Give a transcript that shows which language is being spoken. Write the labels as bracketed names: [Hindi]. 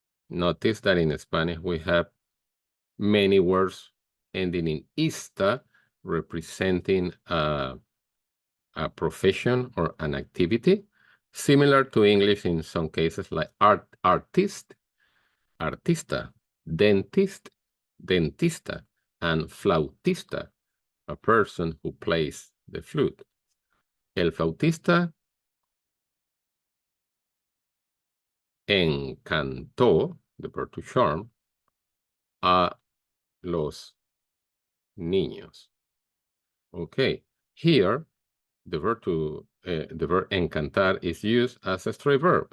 [English] Notice that in Spanish we have many words ending in ista, representing a profession or an activity, similar to English in some cases, like artist, artista, dentist, dentista, and flautista, a person who plays the flute. [Spanish] El flautista encantó, [English] the verb to charm, [Spanish] a los niños. [English] Okay, here the verb encantar is used as a stray verb.